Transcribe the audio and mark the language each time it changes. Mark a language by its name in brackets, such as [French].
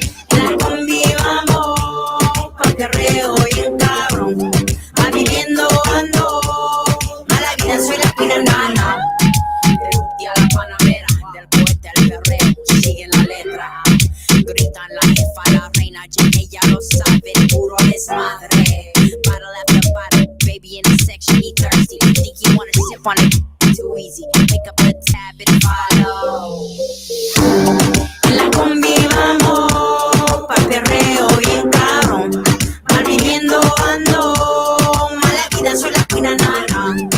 [Spanish] En la combi vamos pa' perreo bien cabrón. Mal viviendo ando, mala vida soy la fina nana. De a la Panamera, del poeta al perreo, sigue la letra. Gritan la jefa, la reina, ella lo sabe, puro desmadre. [English] Bottle after bottle, baby in the section, he thirsty. Think you wanna sip on it? Too easy. Pick up the tab and follow. [Spanish] En la combi vamos pa' perreo bien cabrón. Mal viviendo ando, mala vida soy la cuina nana.